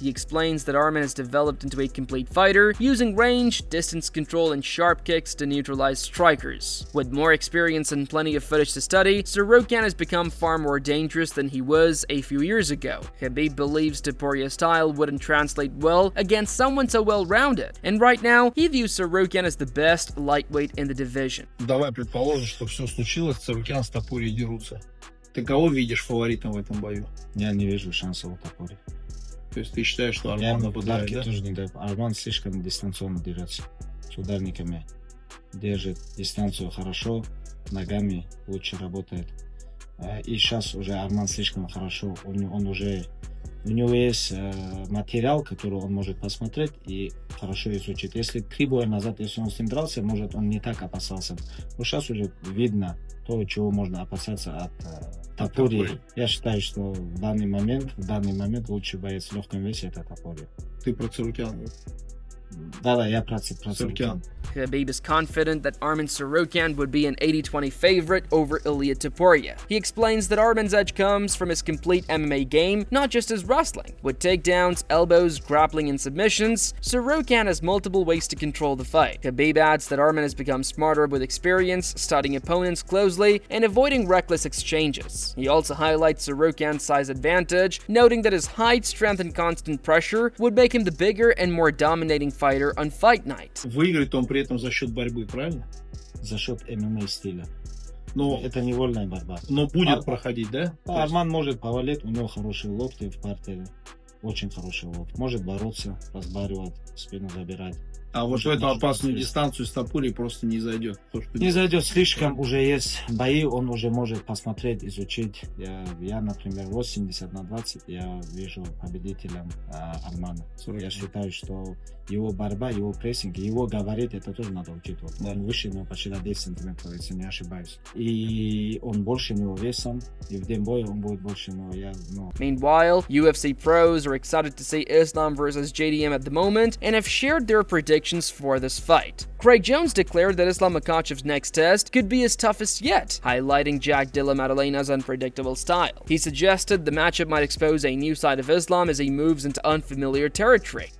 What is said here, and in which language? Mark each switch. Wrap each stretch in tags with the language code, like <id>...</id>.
<en>He explains that Arman has developed into a complete fighter, using range, distance control, and sharp kicks to neutralize strikers. With more experience and plenty of footage to study, Tsarukyan has become far more dangerous than he was a few years ago. Khabib believes Topuria's style wouldn't translate well against someone so well-rounded, and right now, he views Tsarukyan as the best lightweight in the division.</en> <ru>Давай предположим, что все случилось, Tsarukyan с Topuria дерутся. Ты кого видишь фаворитом в этом бою? Я не вижу шансов у Topuria. То есть ты считаешь, что Арман нападает, да? Тоже не даю. Арман слишком дистанционно дерется. С ударниками держит дистанцию хорошо, ногами лучше работает. И сейчас уже Арман слишком хорошо. У него есть материал, который он может посмотреть и хорошо изучить. Если 3 боя назад, если он с ним дрался, может, он не так опасался. Но сейчас уже видно то, чего можно опасаться от Topuria. Я считаю, что в данный момент лучший боец в легком весе это Topuria. Ты про Tsarukyan? Да, я про Tsarukyan.</ru> <en>Khabib is confident that Arman Tsarukyan would be an 80-20 favorite over Ilia Topuria. He explains that Arman's edge comes from his complete MMA game, not just his wrestling. With takedowns, elbows, grappling, and submissions, Tsarukyan has multiple ways to control the fight. Khabib adds that Arman has become smarter with experience, studying opponents closely, and avoiding reckless exchanges. He also highlights Tsarukyan's size advantage, noting that his height, strength, and constant pressure would make him the bigger and more dominating fighter on fight night.</en> <ru>Выиграет он при этом за счет борьбы, правильно? За счет ММА стиля. Но, это не вольная борьба. Но будет проходить, да? Арман может повалить, у него хорошие локти в партере. Очень хороший локти. Может бороться, разбаривать, спину забирать. А вот в эту опасную дистанцию с Топурией просто не зайдет. Не зайдет, слишком уже есть бои, он уже может посмотреть, изучить. Я, например, 80/20, я вижу победителем Армана. Я считаю, что его борьба, его прессинг, его говорить, это тоже надо учитывать. Он выше него почти на 10 сантиметров, если не ошибаюсь. И он больше него весом, и в день боя он будет больше него.</ru> <en>Meanwhile, UFC pros are excited to see Islam versus JDM at the moment and have shared their predictions for this fight. Craig Jones declared that Islam Makhachev's next test could be his toughest yet, highlighting Jack Della Maddalena's unpredictable style. He suggested the matchup might expose a new side of Islam as he moves into unfamiliar territory.</en>